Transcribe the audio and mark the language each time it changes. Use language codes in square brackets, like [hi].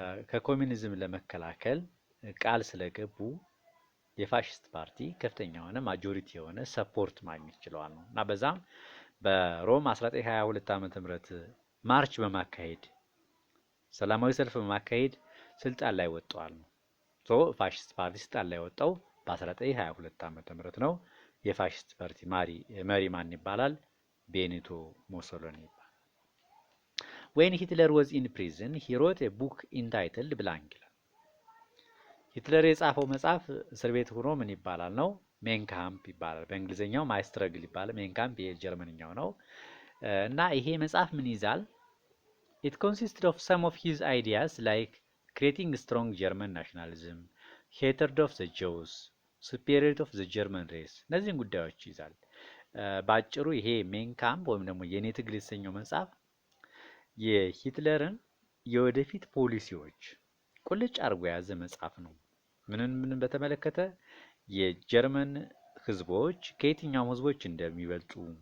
[am] ከኮሚኒዝም ለመከላከል ቃል ስለገቡ የፋሽስት ፓርቲ ከፍተኛ የሆነ ማጆሪቲ የሆነ ሰፖርት ማግኘት ችለዋል ነው እና በዛም በሮም 1922 ዓመተ ምህረት ማርች በማካሄድ ሰላማዊ ሰልፍ በማካሄድ ስልጣን ላይ ወጥተዋል ነው። ፋሽስት ፓርቲ ስልጣን ላይ ወጣው በ1922 ዓመተ ምህረት ነው። የፋሽስት ፓርቲ መሪ ማን ይባላል? ቤኒቶ ሞሶሎኒ ይባላል። [en] When Hitler was in prison, he wrote a book entitled Blank. [am] ሂትለር የጻፈው መጽሐፍ እስር ቤት ሆኖ ምን ይባላል ነው? ሜን ካምፕ ይባላል። በእንግሊዝኛው ማይ ስትረግል ይባላል። ሜን ካምፕ የጀርመንኛው ነው። እና ይሄ መጽሐፍ ምን ይዛል? [en] It consisted of some of his ideas like creating strong German nationalism, hatred of the Jews, superiority of the German race [am] እነዚህን ጉዳዮች ይዛል። በአጭሩ ይሄ ሜን ካምፕ ወይም ደግሞ የኔ ትግል የተሰኘው መጽሐፍ የሂትለርን የወደፊት ፖሊሲዎች ቁልጭ አድርጎ የያዘ መጽሐፍ ነው። ምንን በተመለከተ የጀርመን ህዝቦች ከየትኛውም ህዝቦች እንደሚበልጡ፣